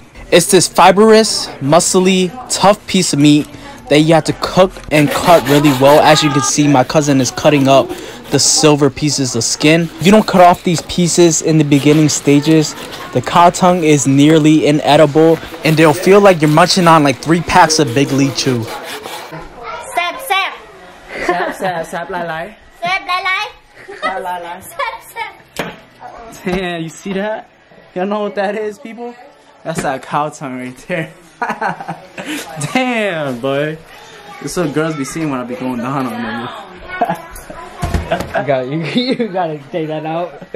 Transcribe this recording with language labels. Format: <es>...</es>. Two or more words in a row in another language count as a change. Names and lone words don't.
<en>It's this fibrous, muscly, tough piece of meat that you have to cook and cut really well. As you can see, my cousin is cutting up the silver pieces of skin. If you don't cut off these pieces in the beginning stages, the cow tongue is nearly inedible and they'll feel like you're munching on like 3 packs of Big Lee Chew. Sap sap. Sap sap sap lai lai. Sap lai lai. Lai lai lai. Sap sap. Damn, you see that? Y'all know what that is, people? That's that cow tongue right there. Damn, boy. This is what girls be seeing when I be going down on them. You gotta take that out.</en>